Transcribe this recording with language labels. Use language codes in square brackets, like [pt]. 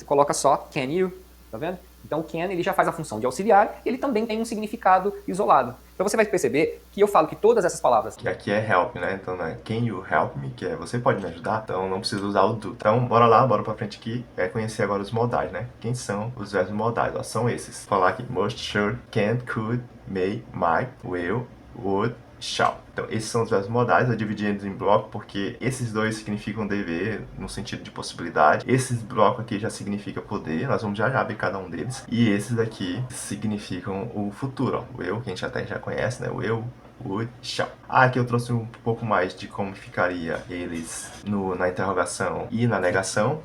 [pt] Você coloca só can you, tá vendo? Então, o can ele já faz a função de auxiliar, ele também tem um significado isolado. Então, você vai perceber que eu falo que todas essas palavras... Que aqui é help, né? Então, né? [en] Can you help me? [pt] Que é você pode me ajudar? Então, não precisa usar o do. Então, bora lá, bora pra frente aqui. É conhecer agora os modais, né? Quem são os verbos modais? Ó, são esses. Vou falar aqui. [en] Must, should, can, could, may, might, will, would, shall. [pt] Então, esses são os verbos modais. Eu dividi eles em bloco porque esses dois significam dever no sentido de possibilidade. Esses blocos aqui já significa poder. Nós vamos já ver cada um deles. E esses aqui significam o futuro. Ó. O eu, que a gente até já conhece, né? O eu, would, shall. Aqui eu trouxe um pouco mais de como ficaria eles na interrogação e na negação.